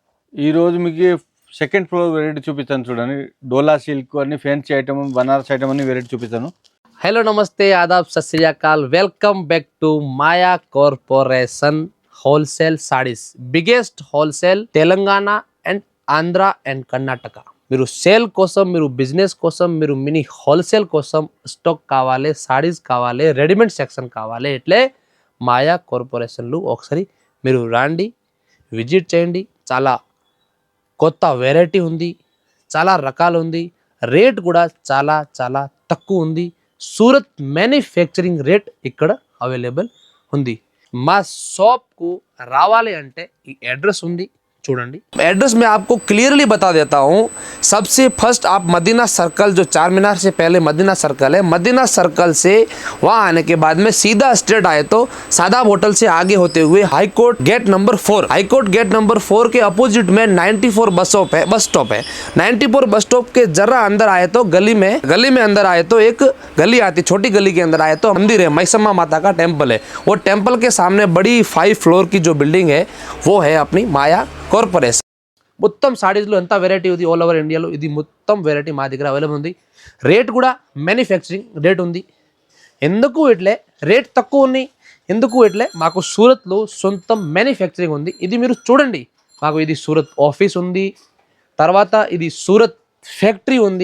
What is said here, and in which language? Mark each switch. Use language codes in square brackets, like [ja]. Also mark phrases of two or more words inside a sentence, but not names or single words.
[te] ఈ రోజు మీకు సెకండ్ ఫ్లోర్ వెరైటీ చూపిస్తాను చూడండి. డోలా సిల్క్ అన్ని [en] fancy item, [te] బనారస్ ఐటమ్ అన్ని వెరైటీ చూపిస్తాను. [en] हेलो नमस्ते आदाब [pa] ਸਤ ਸ੍ਰੀ ਅਕਾਲ [en] welcome back to Maya Corporation wholesale sarees biggest wholesale Telangana and Andhra and Karnataka. [te] మీరు సేల్ కోసం, మీరు బిజినెస్ కోసం, మీరు [en] mini wholesale [te] కోసం స్టాక్ కావాలి, సాడీస్ కావాలి, [en] readymade section [te] కావాలి, ఇట్లే మాయా కార్పొరేషన్లు ఒకసారి మీరు రండి, విజిట్ చేయండి. చాలా కొత్త వెరైటీ ఉంది, చాలా రకాలు ఉంది, రేట్ కూడా చాలా చాలా తక్కువ ఉంది. సూరత్ [en] manufacturing rate [te] ఇక్కడ అవైలబుల్ ఉంది. మా షాప్కు రావాలి అంటే ఈ అడ్రస్ ఉంది చూడండి. [hi] एड्रेस मैं आपको क्लियरली बता देता हूँ. सबसे फर्स्ट आप मदीना सर्कल, जो चार मीनार से पहले मदीना सर्कल है, मदीना सर्कल से वहाँ आने के बाद में सीधा स्ट्रेट आए तो सादाब होटल से आगे होते हुए [en] High Court gate number 4, High Court gate number 4 [hi] के अपोजिट में 94 [en] bus stop [hi] है. 94 [en] bus stop [hi] के जरा अंदर आए तो गली में अंदर आए तो एक गली आती, छोटी गली के अंदर आए तो मंदिर है, मैसम्मा माता का टेम्पल है. वो टेम्पल के सामने बड़ी 5 फ्लोर की जो बिल्डिंग है वो है अपनी माया కార్పొరేషన్. [te] మొత్తం సాడీస్లో ఎంత వెరైటీ ఉంది [en] all over India, [te] ఇది మొత్తం వెరైటీ మా దగ్గర అవైలబుల్ ఉంది. రేట్ కూడా [en] manufacturing rate [te] ఉంది. ఎందుకు ఇట్లే రేట్ తక్కువ ఉన్నాయి, ఎందుకు ఇట్లే మాకు సూరత్లో సొంతం [en] manufacturing [te] ఉంది. ఇది మీరు చూడండి, మాకు ఇది సూరత్ ఆఫీస్ ఉంది, తర్వాత ఇది సూరత్ ఫ్యాక్టరీ ఉంది.